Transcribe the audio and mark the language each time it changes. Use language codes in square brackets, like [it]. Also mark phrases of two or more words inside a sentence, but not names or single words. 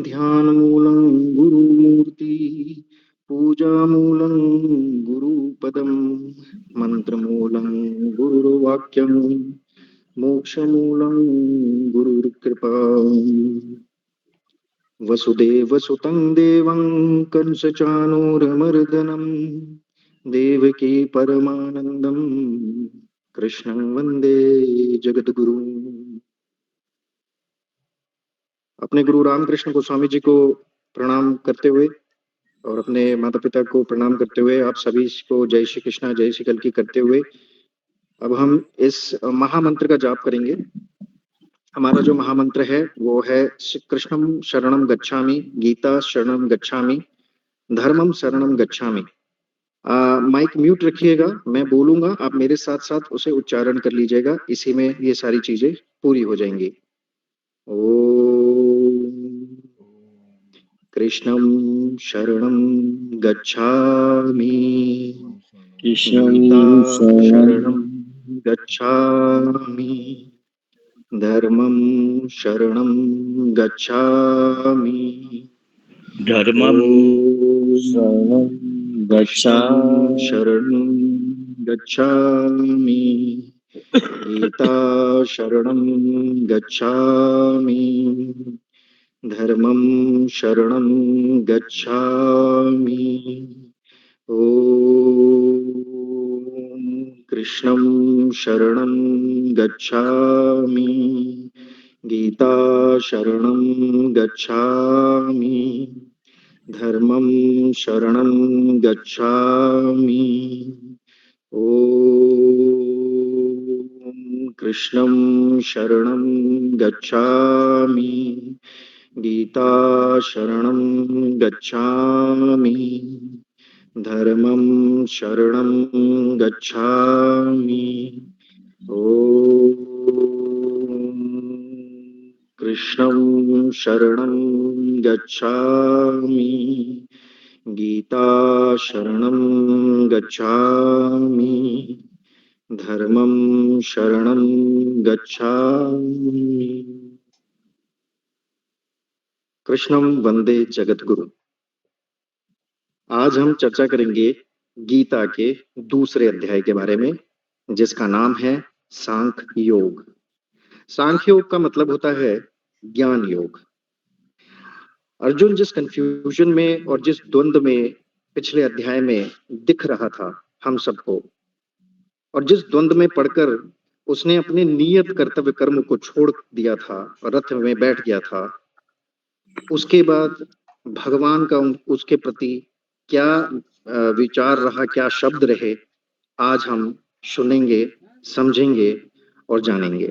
[sa] ध्यान मूलं गुरुमूर्ति पूजा मूलं गुरुपदम मंत्र मूलं गुरुर्वाक्यम मोक्ष मूलं गुरुर्कृपा। वसुदेवसुतं देवं कंसचाणूरमर्दनं देवकी परमानंदं कृष्णं वंदे जगद्गुरुं। [hi] अपने गुरु रामकृष्ण गोस्वामी जी को प्रणाम करते हुए और अपने माता पिता को प्रणाम करते हुए आप सभी को जय श्री कृष्णा जय श्री कल की करते हुए अब हम इस महामंत्र का जाप करेंगे। हमारा जो महामंत्र है वो है [sa] कृष्णम शरणम गच्छामि, गीता शरणम गच्छामि, धर्मम शरणम गच्छामि। [en] mic mute [hi] रखिएगा, मैं बोलूंगा आप मेरे साथ साथ उसे उच्चारण कर लीजिएगा, इसी में ये सारी चीजें पूरी हो जाएंगी। [sa] ओम कृष्णम शरणम गच्छामि, गीता शरणम गच्छामि, धर्मं शरणं गच्छामि, धर्मम शरणं गच्छामि, शरणं गच्छामि, गीता शरणं गच्छामि, धर्मं शरणं गच्छामि। ओम कृष्णं शरणं गच्छामि, गीता शरणं गच्छामि, धर्मं शरणं गच्छामि। ओम कृष्णं शरणं गच्छामि, गीता शरणं गच्छामि, धर्मं शरणं गच्छामि। ओम कृष्णं शरणं गच्छामि, गीता शरणं गच्छामि, धर्मं शरणं गच्छामि, कृष्णं वंदे जगद्गुरु। [hi] आज हम चर्चा करेंगे गीता के दूसरे अध्याय के बारे में, जिसका नाम है सांख्य योग। सांख्य योग का मतलब होता है ज्ञान योग। अर्जुन जिस कंफ्यूजन में और जिस द्वंद्व में पिछले अध्याय में दिख रहा था हम सबको, और जिस द्वंद्व में पढ़कर उसने अपने नियत कर्तव्य कर्म को छोड़ दिया था और रथ में बैठ गया था, उसके बाद भगवान का उसके प्रति क्या विचार रहा, क्या शब्द रहे, आज हम सुनेंगे, समझेंगे और जानेंगे।